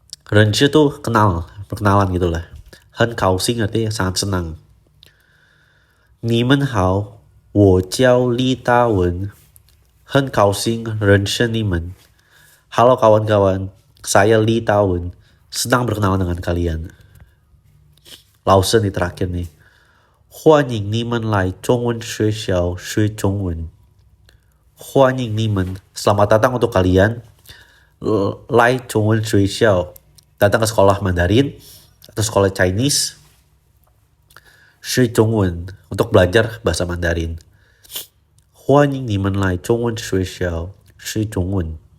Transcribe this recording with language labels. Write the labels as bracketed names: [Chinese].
[Indonesian] 认识 tuh kenal, perkenalan gitu lah. 很高兴 artinya sangat senang. [Chinese] 你们好，我叫李大文，很高兴认识你们. [Indonesian] Halo kawan-kawan, saya Li Dawen, senang berkenalan dengan kalian. Lawson di terakhir nih. [Chinese] 欢迎你们来中文学校学中文. 欢迎你们, [Indonesian] selamat datang untuk kalian. [Chinese] 来中文学校, [Indonesian] datang ke sekolah Mandarin atau sekolah Chinese. [Chinese] 学中文, [Indonesian] untuk belajar bahasa Mandarin. [Chinese] 欢迎你们来中文学校学中文.